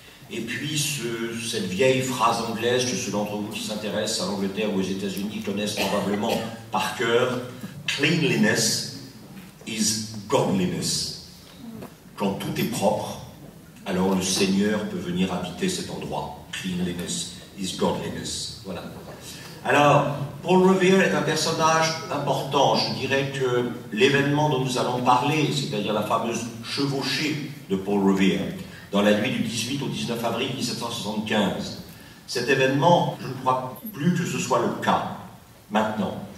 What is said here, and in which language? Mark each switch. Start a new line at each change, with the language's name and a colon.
French: Et puis cette vieille phrase anglaise que ceux d'entre vous qui s'intéressent à l'Angleterre ou aux États-Unis connaissent probablement par cœur:
English: cleanliness is godliness.
French: Quand tout est propre, alors le Seigneur peut venir habiter cet endroit.
English: Cleanliness is godliness.
French: Voilà. Alors, Paul Revere est un personnage important. Je dirais que l'événement dont nous allons parler, c'est-à-dire la fameuse chevauchée de Paul Revere, dans la nuit du 18 au 19 avril 1775, cet événement, je ne crois plus que ce soit le cas maintenant.